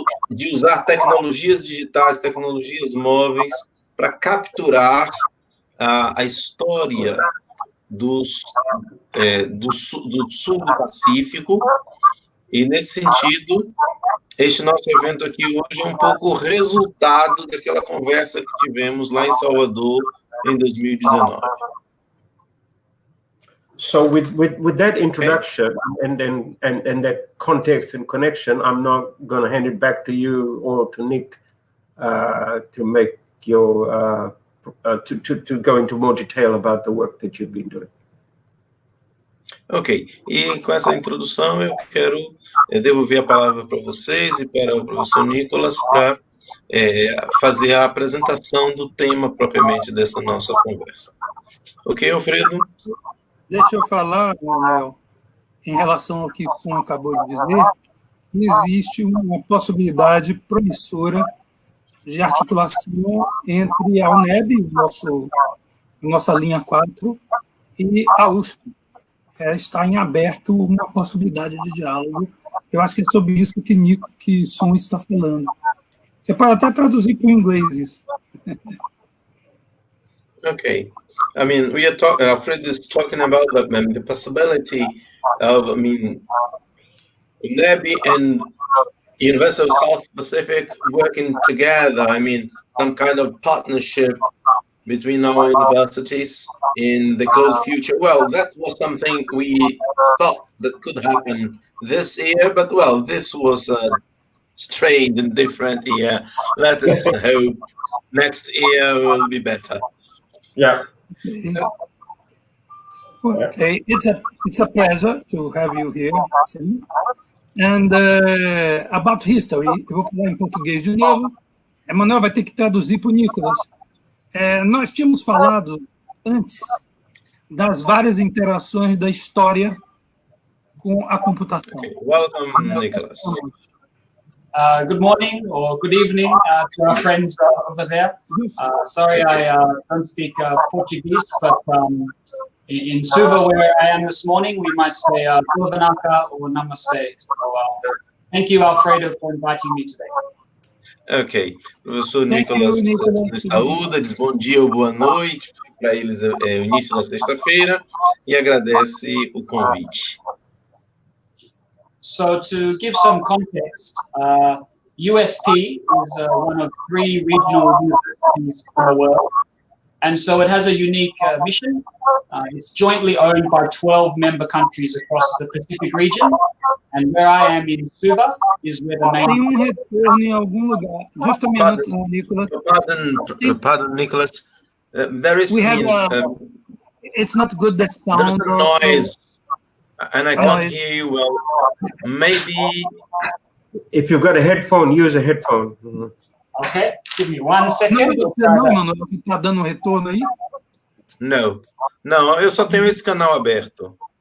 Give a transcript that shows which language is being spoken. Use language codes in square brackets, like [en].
[pt] de usar tecnologias digitais, tecnologias móveis, para capturar a história do Sul do Pacífico, e nesse sentido, este nosso evento aqui hoje é um pouco o resultado daquela conversa que tivemos lá em Salvador em 2019. [en] So with that introduction and that context and connection, I'm not going to hand it back to you or to Nick to make your to go into more detail about the work that you've been doing. [pt] Ok, e com essa introdução eu quero devolver a palavra para vocês e para o professor Nicolas para fazer a apresentação do tema propriamente dessa nossa conversa. Ok, Alfredo? Deixa eu falar, Manuel, em relação ao que o Sun acabou de dizer, existe uma possibilidade promissora de articulação entre a UNEB, nossa linha 4, e a USP. Está em aberto uma possibilidade de diálogo. Eu acho que é sobre isso que Sun está falando. Você pode até traduzir para o inglês isso. [en] Okay. I mean, Alfred is talking about the possibility of, UNEB and University of South Pacific working together. I mean, some kind of partnership between our universities in the close future. Well, that was something we thought that could happen this year, but well, this was a strange and different year. Let us hope next year will be better. Yeah. Okay, it's a pleasure to have you here, Sam. And about history, [pt] eu vou falar em português de novo. Emanuel vai ter que traduzir para o Nicolas. Nós tínhamos falado antes das várias interações da história com a computação. [en] Okay. Welcome, Nicolas. Good morning or good evening to our friends over there. Sorry, I don't speak Portuguese, but in Suva, where I am this morning, we might say Boa Banaka or Namaste. So, thank you, Alfredo, for inviting me today. [pt] Ok, o professor Nicolas nos saúda, diz bom dia ou boa noite, para eles é o início da sexta-feira, e agradece o convite. [en] So to give some context, USP is one of 3 regional universities in the world, and so it has a unique mission. It's jointly owned by 12 member countries across the Pacific region, and where I am in Suva is where the main... [pt] Tem retorno em algum lugar. [en] Just a minute, Nicolas. Pardon, Nicolas. There is... it's not good, that sound. There's a noise, and I can't hear you well. Maybe... If you've got a headphone, use a headphone. Okay, give me 1 second. [pt] Não, mano, está dando retorno aí? Não, eu só tenho esse canal aberto.